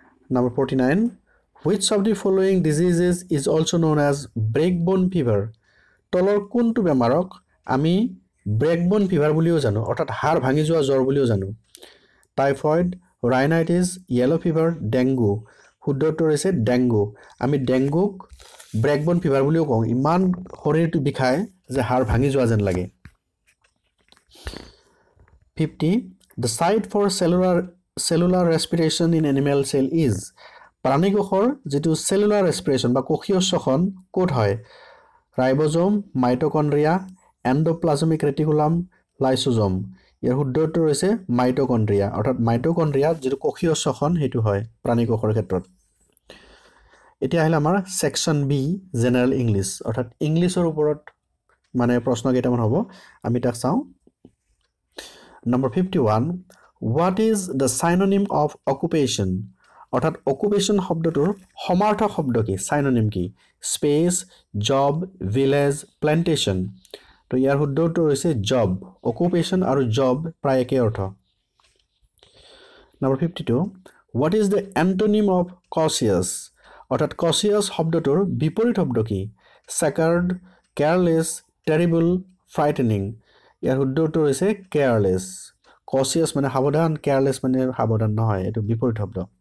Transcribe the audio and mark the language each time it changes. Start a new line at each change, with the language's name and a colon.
English: Number 49, which of the following diseases is also known as breakbone fever?
Assamese: তলৰ কোনটো বেমাৰক আমি ব্ৰেকবোন fever বুলিও জানো, অৰ্থাৎ হাড় ভাঙি যোৱা জ্বৰ বুলিও জানো? Typhoid, ৰাইনাইটিস, yellow fever, dengue. শুদ্ধ উত্তৰ হৈছে ডেংগু। আমি ডেংগুক ব্ৰেকবোন ফিভাৰ বুলিও কওঁ, ইমান শৰীৰটো বিষায় যে হাড় ভাঙি যোৱা যেন লাগে। 50,
English: the site for cellular respiration in animal cell is,
Assamese: প্ৰাণী কোষৰ যেটো সেলুলাৰ ৰেসপিৰেশন বা কোষীয় শ্বসন ক'ত হয়? ৰাইবোজোম, মাইটোকন্ড্ৰিয়া, এন্ডোপ্লাজমিক ৰেটিকুলাম, লাইসোজোম। ইয়াৰ শুদ্ধ উত্তৰ হৈছে মাইটোকন্ড্ৰিয়া, অৰ্থাৎ মাইটোকন্ড্ৰিয়াত যেটো কোষীয় শ্বসন হেতু হয় প্ৰাণী কোষৰ ক্ষেত্ৰত। এতিয়া আহিল আমাৰ সেকশন বি, জেনাৰেল ইংলিশ, অৰ্থাৎ ইংলিশৰ ওপৰত মানে প্ৰশ্ন কেইটামান হ'ব, আমি তাক চাওঁ।
English: Number 51, what is the synonym of occupation?
Assamese: অৰ্থাৎ অকুপেশন শব্দটোৰ সমাৰ্থক শব্দ কি? সাইনোনিম কি? Space, job, village, plantation. তো তো ইয়াৰ শুদ্ধ উত্তৰ হৈছে জব অকুপেশ্যন আৰু জব প্ৰায় একে অৰ্থ
English: Number 52 What is the antonym of cautious
Assamese: অৰ্থাৎ cautious শব্দটোৰ বিপৰীত শব্দ কি
English: sacred careless terrible frightening
Assamese: ইয়াৰ শুদ্ধ উত্তৰ হৈছে careless cautious মানে সাৱধান careless মানে সাৱধান নহয় এটো বিপৰীত শব্দ